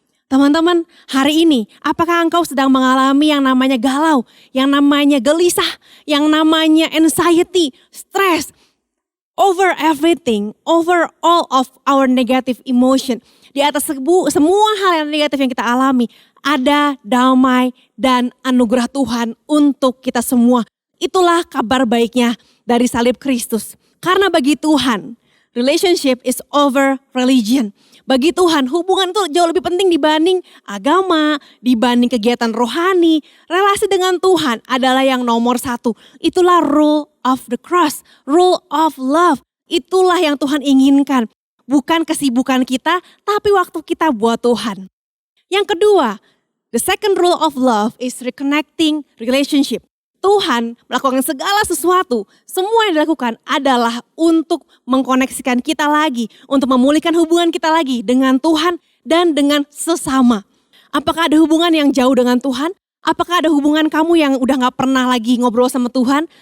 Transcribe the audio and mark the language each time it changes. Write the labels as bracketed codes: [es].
[id] Teman-teman, hari ini apakah engkau sedang mengalami yang namanya galau, yang namanya gelisah, yang namanya [en] anxiety, stress, over everything, over all of our negative emotion. [id] Di atas semua hal yang negatif yang kita alami, ada damai dan anugerah Tuhan untuk kita semua. Itulah kabar baiknya dari salib Kristus. Karena bagi Tuhan, [en] relationship is over religion. [id] Bagi Tuhan, hubungan itu jauh lebih penting dibanding agama, dibanding kegiatan rohani. Relasi dengan Tuhan adalah yang nomor satu. Itulah [en] rule of the cross, rule of love. [id] Itulah yang Tuhan inginkan. Bukan kesibukan kita, tapi waktu kita buat Tuhan. Yang kedua, [en] the second rule of love is reconnecting relationship. [id] Tuhan melakukan segala sesuatu, semua yang dilakukan adalah untuk mengkoneksikan kita lagi, untuk memulihkan hubungan kita lagi dengan Tuhan dan dengan sesama. Apakah ada hubungan yang jauh dengan Tuhan? Apakah ada hubungan kamu yang udah gak pernah lagi ngobrol sama Tuhan?